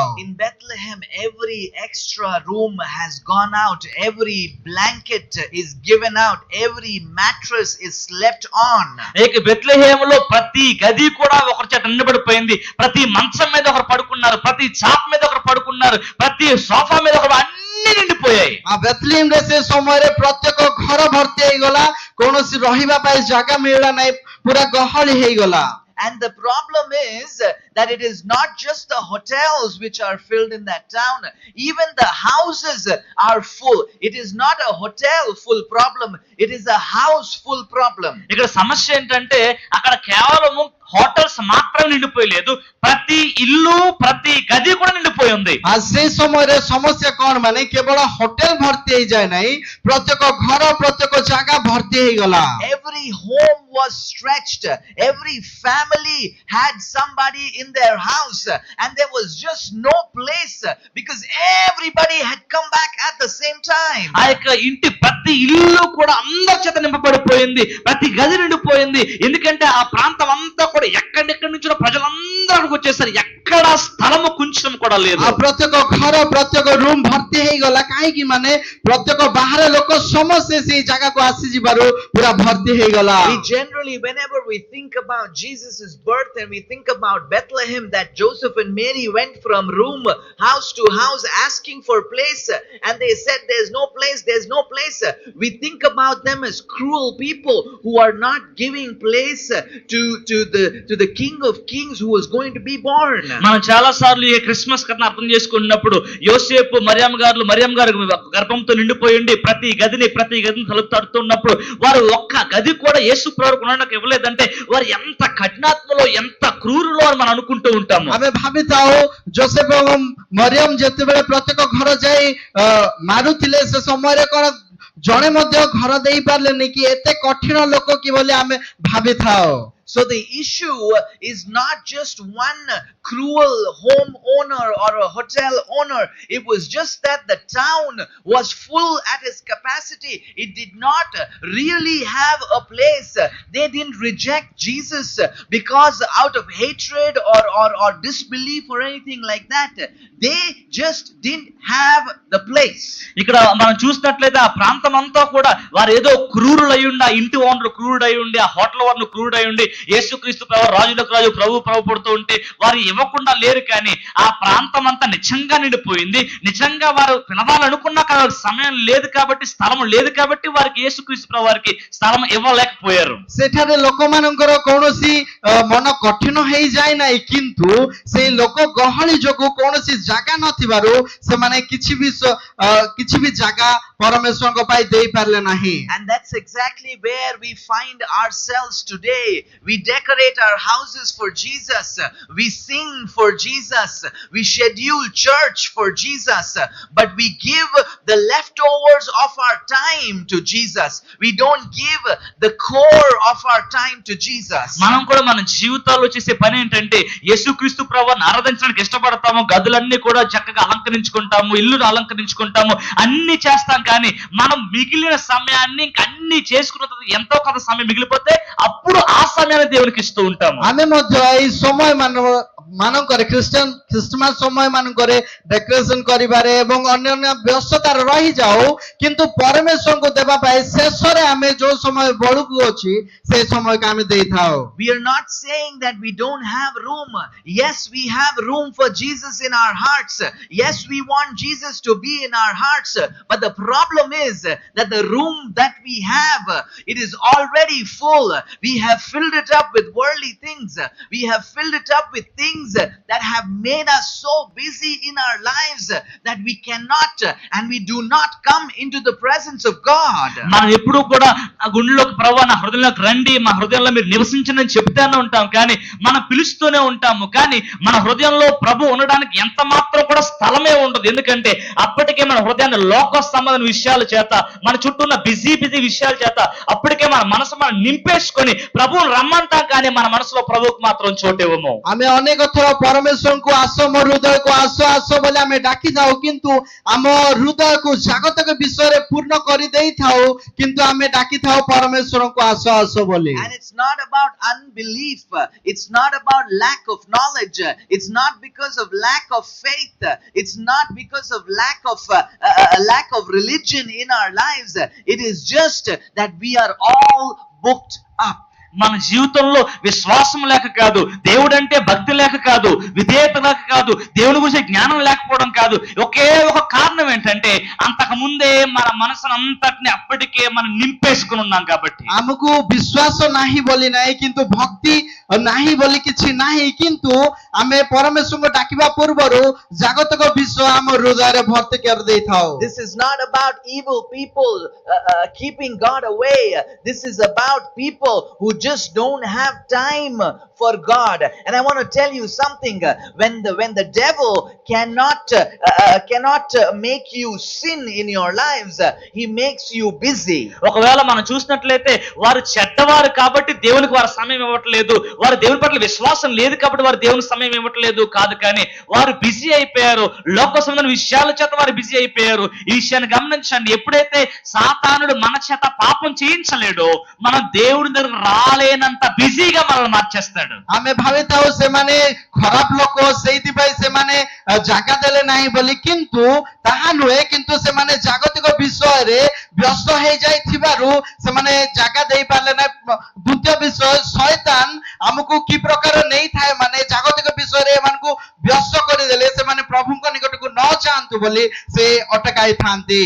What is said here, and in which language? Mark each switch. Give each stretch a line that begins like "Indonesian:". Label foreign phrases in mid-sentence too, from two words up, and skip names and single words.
English: In Bethlehem, every extra room has gone out, every blanket is given out, every mattress is slept on.
Telugu: బెత్లెహేములో ప్రతి గది కూడా ఒకరి చేత నిండబడిపోయింది, ప్రతి మంచం మీద ఒకరు పడుకున్నారు, ప్రతి చాప్ మీద ఒకరు పడుకున్నారు, ప్రతి సోఫా మీద ఒకరు, అన్ని నిండిపోయాయి.
Odia: ఆ బెత్లెహేమ్ ରେ ସେ ସମୟରେ ପ୍ରତ୍ୟେକ ଘର ଭର୍ତ୍ତି ହେଇଗଲା, କୌଣସି ରହିବା ପାଇଁ ଜାଗା ମିଳିଲା ନାହିଁ, ପୁରା ଗହଳି ହେଇଗଲା।
English: And the problem is that it is not just the hotels which are filled in that town. Even the houses are full. It is not a hotel full problem. It is a house full problem.
Telugu: ఇక్కడ సమస్య ఏంటంటే అక్కడ కేవలము హోటల్స్ మాత్రం నిండిపోయలేదు, ప్రతి ఇల్లు ప్రతి గది కూడా నిండిపోయి ఉంది.
Odia: ఆ ସେ ସମୟରେ ସମସ୍ୟା କଣ ମାନେ କେବଳ ହୋଟେଲ ଭର୍ତ୍ତି ହେଇଯାଏ ନାହିଁ, ପ୍ରତ୍ୟେକ ଘର ପ୍ରତ୍ୟେକ ଜାଗା ଭର୍ତ୍ତି ହେଇଗଲା।
English: Every home was stretched. Every family had somebody in their house, and there was just no place because everybody had come back at the same time.
Telugu: ఆ యొక్క ఇంటి ప్రతి ఇల్లు కూడా అందరి చేత నింపబడిపోయింది, ప్రతి గది నిండిపోయింది. ఎందుకంటే ఆ ప్రాంతం అంతా కూడా ఎక్కడెక్కడి నుంచో ప్రజలందరూ వచ్చేసారు, ఎక్కడ స్థలము కొంచెం కూడా లేదు.
Odia: ఆ ପ୍ରତ୍ୟେକ ଘର ପ୍ରତ୍ୟେକ ରୁମ୍ ଭର୍ତ୍ତି ହେଇଗଲା, କାହିଁକି ମାନେ ପ୍ରତ୍ୟେକ ବାହାର ଲୋକ ସମସ୍ତେ ସେଇ ଜାଗାକୁ ଆସିଯିବାରୁ ପୁରା ଭର୍ତ୍ତି ହେଇଗଲା।
English: We generally, whenever we think about Jesus' birth and we think about Bethlehem, that Joseph and Mary went from room, house to house asking for place, and they said there's no place, we think about them as cruel people who are not giving place to the King of Kings who was going to be born.
Telugu: మనం చాలా సార్లు ఈ క్రిస్మస్ కథను అర్థం చేసుకున్నప్పుడు యోసేపు మరియం గారు గర్భంతో నిండిపోయింది, ప్రతి గదిని తలుపు తడుతున్నప్పుడు వారు ఒక్క గది కూడా యేసు ప్రభువుకు ఉండడానికి ఇవ్వలేదంటే వారు ఎంత కఠినాత్మలో ఎంత క్రూరులో అని మనం అనుకుంటూ ఉంటాము।
Odia: ଆମେ ଭାବିଥାଉ ଜୋସେଫ ଏବଂ ମରିୟମ ଯେତେବେଳେ ପ୍ରତ୍ୟେକ ଘର ଯାଇ ମାରୁଥିଲେ ସେ ସମୟରେ କଣ ଜଣେ ମଧ୍ୟ ଘର ଦେଇ ପାରିଲେନି କି ଏତେ କଠିନ ଲୋକ କି ବୋଲି ଆମେ ଭାବିଥାଉ।
English: So the issue is not just one cruel home owner or a hotel owner. It was just that the town was full at its capacity. It did not really have a place. They didn't reject Jesus because out of hatred or disbelief or anything like that. They just didn't have the place.
Telugu: ఇక్కడ మనం చూసినట్లయితే ఆ ప్రాంతం అంతా కూడా వారు ఏదో క్రూరులై ఉండి, ఆ ఇంటి ఓనర్ క్రూరుడై ఉండి, ఆ హోటల్ ఓనర్ క్రూరుడై ఉండి, యేసుక్రీస్తు ప్రభు రాజులకు రాజు ప్రభు పడుతూ ఉంటే వారు ఇవ్వకుండా లేరు. కానీ ఆ ప్రాంతం అంతా నిజంగా నిండిపోయింది. నిజంగా వారు పిలవాలనుకున్నా కానీ వారికి సమయం లేదు కాబట్టి, స్థలం లేదు కాబట్టి వారికి యేసుక్రీస్తు ప్రభు వారికి స్థలం ఇవ్వలేకపోయారు.
Odia: ସେଠାରେ ଲୋକମାନଙ୍କର କୌଣସି ମନ କଠିନ ହେଇଯାଏ ନାହିଁ, କିନ୍ତୁ ସେଇ ଲୋକ ଗହଳି ଯୋଗୁଁ କୌଣସି ଜାଗା ନଥିବାରୁ ସେମାନେ କିଛି ବି ଜାଗା ପରମେଶ୍ୱରଙ୍କ ପାଇଁ ଦେଇପାରିଲେ ନାହିଁ.
English: And that's exactly where we find ourselves today. We decorate our houses for Jesus. We sing for Jesus. We schedule church for Jesus. But we give the leftovers of our time to Jesus. We don't give the core of our time to Jesus.
Telugu: మనం కూడా మన జీవితాల్లో చేసే పని ఏంటంటే యేసుక్రీస్తు ప్రభువుని ఆరాధించడానికి ఇష్టపడతాము. గదులన్నీ కూడా చక్కగా అలంకరించుకుంటాము, ఇల్లును అలంకరించుకుంటాము, అన్ని చేస్తాం. కానీ మనం మిగిలిన సమయాన్ని ఇంక అన్ని చేసుకున్న తర్వాత ఎంతో కొంత సమయం మిగిలిపోతే అప్పుడు ఆ సమయాన్ని దేవునికి ఇస్తూ ఉంటాము.
Odia: ଆମେ ମଧ୍ୟ ଏଇ ସମୟ ମାନଙ୍କରେ ଖ୍ରୀଷ୍ଟମାସ ସମୟ ମାନଙ୍କରେ ଡେକୋରେସନ କରିବାରେ ଏବଂ ଅନ୍ୟାନ୍ୟ ବ୍ୟସ୍ତତାରେ ରହିଯାଉ, କିନ୍ତୁ ପରମେଶ୍ୱରଙ୍କୁ ଦେବା ପାଇଁ ଶେଷରେ ଆମେ ଯୋଉ ସମୟ ବଳକୁ ଅଛି ସେ ସମୟକୁ ଆମେ ଦେଇଥାଉ.
English: We are not saying that we don't have room. Yes, we have room for Jesus in our hearts. Yes, we want Jesus to be in our hearts. But the problem is that the room that we have, it is already full. We have filled it up with worldly things. We have filled it up with things that have made us so busy in our lives that we cannot and we do not come into the presence of God.
Telugu: మనం ఎప్పుడు కూడా ఆ గుండెలోకి ప్రభువా నా హృదయంలోకి రండి, మా హృదయంలో మీరు నివసించండి అని చెప్తూనే ఉంటాం. కానీ మనం పిలుస్తూనే ఉంటాము, కానీ మన హృదయంలో ప్రభు ఉండడానికి ఎంత మాత్రం కూడా స్థలమే ఉండదు. ఎందుకంటే అప్పటికే మన హృదయాన్ని లోక సంబంధమైన విషయాల చేత, మన చుట్టూ ఉన్న బిజీ విషయాల చేత అప్పటికే మన మనసు మనం నింపేసుకొని ప్రభువుని రమ్మంటాం, కానీ మన మనసులో ప్రభువుకు మాత్రం చోటివ్వము.
Odia: ଆମେ ଅନେକ ଥର ପରମେଶ୍ୱରଙ୍କୁ ଆସ, ମୋ ହୃଦୟକୁ ଆସ ବୋଲି ଆମେ ଡାକିଥାଉ, କିନ୍ତୁ ଆମ ହୃଦୟକୁ ଜାଗତିକ ବିଷୟରେ ପୂର୍ଣ୍ଣ କରିଦେଇଥାଉ, କିନ୍ତୁ ଆମେ ଡାକିଥାଉ ପରମେଶ୍ୱରଙ୍କୁ ଆସ ବୋଲି.
English: And it's not about unbelief. It's not about lack of knowledge. It's not because of lack of faith. It's not because of lack of religion in our lives. It is just that we are all booked up.
Telugu: మన జీవితంలో విశ్వాసం లేక కాదు, దేవుడంటే భక్తి లేక కాదు, విధేయత లేక కాదు, దేవుని గురించి జ్ఞానం లేకపోవడం కాదు. ఒకే ఒక కారణం ఏంటంటే అంతకు ముందే మన మనసును అంతటిని అప్పటికే మనం నింపేసుకుని ఉన్నాం కాబట్టి.
Odia: ଆମକୁ ବିଶ୍ୱାସ ନାହିଁ ବୋଲି ନାହିଁ, କିନ୍ତୁ ଭକ୍ତି ନାହିଁ ବୋଲି କିଛି ନାହିଁ, କିନ୍ତୁ ଆମେ ପରମେଶ୍ୱରଙ୍କୁ ଡାକିବା ପୂର୍ବରୁ ଜାଗତିକ ବିଷୟ ଆମ ହୃଦୟରେ ଭର୍ତ୍ତି କରିଦେଇଥାଉ.
English: This is not about evil people keeping God away. This is about people who just don't have time for God. And I want to tell you something. When the devil cannot make you sin in your lives, he makes you busy.
Telugu: ఒకవేళ మనం చూసినట్లయితే వారు చెడ్డవారు కాబట్టి దేవునికి వారు సమయం ఇవ్వట్లేదు, వారు దేవుని పట్ల విశ్వాసం లేదు కాబట్టి వారు దేవునికి సమయం ఇవ్వట్లేదు కాదు, కానీ వారు బిజీ అయిపోయారు. లోక సంబంధమైన విషయాల చేత వారు బిజీ అయిపోయారు. ఈ విషయాన్ని గమనించండి. ఎప్పుడైతే సాతానుడు మన చేత పాపం చేయించలేడో మనం దేవుడి దగ్గర రాలేనంత బిజీగా మనల్ని మార్చేస్తాడు.
Odia: ଆମେ ଭାବିଥାଉ ସେମାନେ ଖରାପ ଲୋକ, ସେଇଥିପାଇଁ ସେମାନେ ଜାଗା ଦେଲେ ନାହିଁ ବୋଲି, କିନ୍ତୁ ତାହା ନୁହେଁ. କିନ୍ତୁ ସେମାନେ ଜାଗତିକ ବିଷୟରେ ବ୍ୟସ୍ତ ହେଇଯାଇଥିବାରୁ ସେମାନେ ଜାଗା ଦେଇପାରିଲେ ନାହିଁ. ଦ୍ୱିତୀୟ ବିଷୟ, ଶୈତାନ ଆମକୁ କି ପ୍ରକାର ନେଇଥାଏ, ମାନେ ଜାଗତିକ ବିଷୟରେ ଏମାନଙ୍କୁ ବ୍ୟସ୍ତ କରିଦେଲେ ସେମାନେ ପ୍ରଭୁଙ୍କ ନିକଟକୁ ନ ଯାଆନ୍ତୁ ବୋଲି ସେ ଅଟକାଇଥାନ୍ତି.